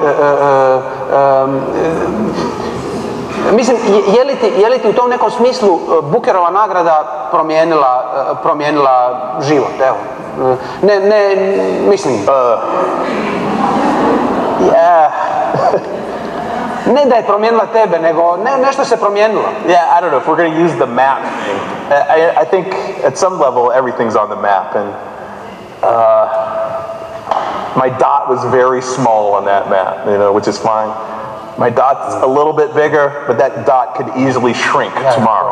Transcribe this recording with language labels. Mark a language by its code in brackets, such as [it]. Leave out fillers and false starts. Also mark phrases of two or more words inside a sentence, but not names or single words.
[hr] Mislim, je li ti u tom nekom smislu Bookerova nagrada promijenila život, evo? Ne, mislim... ne da je promijenila tebe, nego nešto se promijenilo. [en] Yeah, I don't know, if we're going to use the map thing, I think at some level everything's on the map, and my dot was very small on that map, which is fine. My dot's a little bit bigger, but that dot could easily shrink tomorrow.